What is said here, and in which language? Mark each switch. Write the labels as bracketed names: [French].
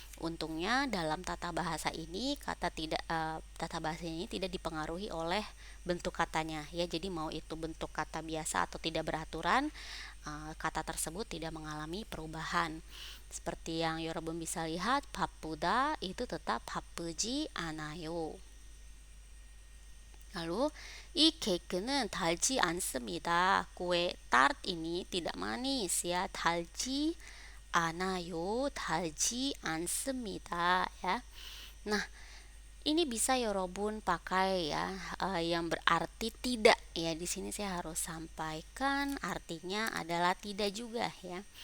[Indonesian] Untungnya dalam tata bahasa ini tata bahasa ini tidak dipengaruhi oleh bentuk katanya ya. Jadi mau itu bentuk kata biasa atau tidak beraturan, kata tersebut tidak mengalami perubahan. Seperti yang Yorobun bisa lihat, 바쁘다 itu tetap [Korean] 바쁘지 않아요. Lalu 이 케이크는 달지 않습니다. [Indonesian] kue tart ini tidak manis ya, [Korean] 달지 않아요, 달지 않습니다 [Indonesian] ya. Nah, ini bisa Yorobun pakai ya, yang berarti tidak ya. Di sini saya harus sampaikan artinya adalah tidak juga ya.